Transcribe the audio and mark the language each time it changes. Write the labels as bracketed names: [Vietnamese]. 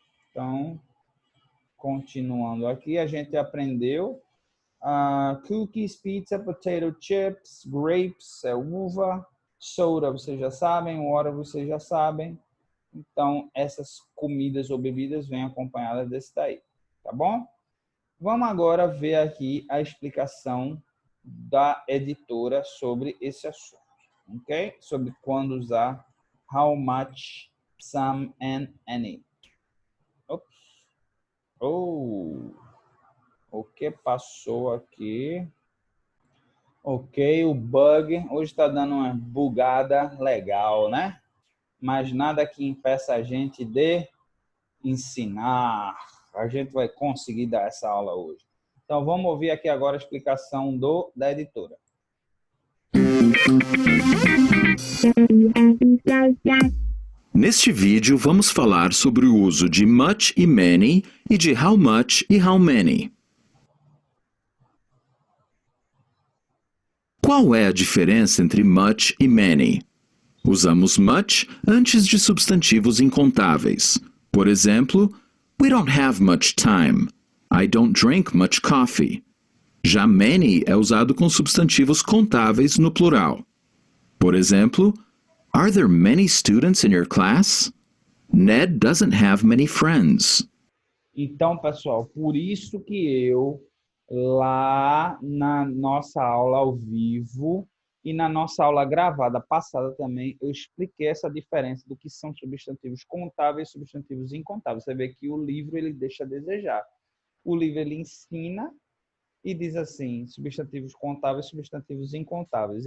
[Portuguese] Então, continuando aqui, a gente aprendeu cookies, pizza, potato chips, grapes, uva, soda, vocês já sabem, water, vocês já sabem. Então, essas comidas ou bebidas vêm acompanhadas desse daí, tá bom? Vamos agora ver aqui a explicação da editora sobre esse assunto, ok? Sobre quando usar how much, some and any. Ops. O que passou aqui? Ok, o bug hoje está dando uma bugada legal, né? Mas nada que impeça a gente de ensinar. A gente vai conseguir dar essa aula hoje. Então, vamos ouvir aqui agora a explicação da editora. Neste vídeo, vamos falar sobre o uso de much e many e de how much e how many. Qual é a diferença entre much e many? Usamos much antes de substantivos incontáveis. Por exemplo, [English] we don't have much time. I don't drink much coffee. Já many é usado com substantivos contáveis no plural. [Portuguese] Por exemplo, [English] are there many students in your class? Ned doesn't have many friends. [Portuguese] Então, pessoal, por isso que eu, lá na nossa aula ao vivo, E na nossa aula gravada passada também, eu expliquei essa diferença do que são substantivos contáveis e substantivos incontáveis. Você vê que o livro ele deixa a desejar. O livro ele ensina e diz assim, substantivos contáveis e substantivos incontáveis.